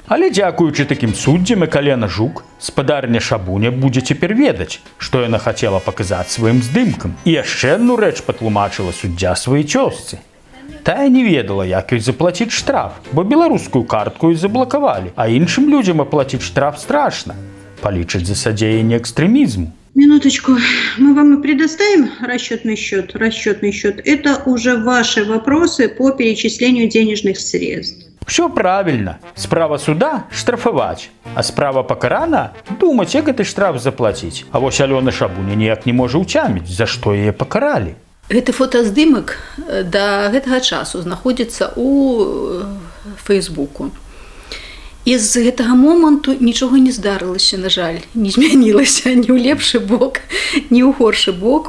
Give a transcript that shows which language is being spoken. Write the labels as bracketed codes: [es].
[be] Але дзякуючы такім суддзям, як Алена Жук, спадарня Шабуня будзе цяпер ведаць, што яна хацела паказаць сваім здымкам. І яшчэ адну рэч патлумачыла суддзя сваёй цёзцы. Тая не ведала, як ёй заплаціць штраф, бо беларускую картку і заблакавалі, а іншым людзям аплаціць штраф страшна. Палічаць за садзеянне экстрэмізму. [ru] Минуточку, мы вам и предоставим расчетный счет. Расчетный счет – это уже ваши вопросы по перечислению денежных средств. Все правильно. [be] Справа суда – штрафовать, а справа пакарана – думать, як гэты штраф заплатить. А вось Алёна Шабуня ніяк не можа ўцяміць, за што яе пакаралі. Гэты фотаздымак да гэтага часу знаходзіцца ў Фейсбуку. І з гэтага моманту нічога не здарылася, на жаль, не змянілася ні ў лепшы бок, ні ў горшы бок.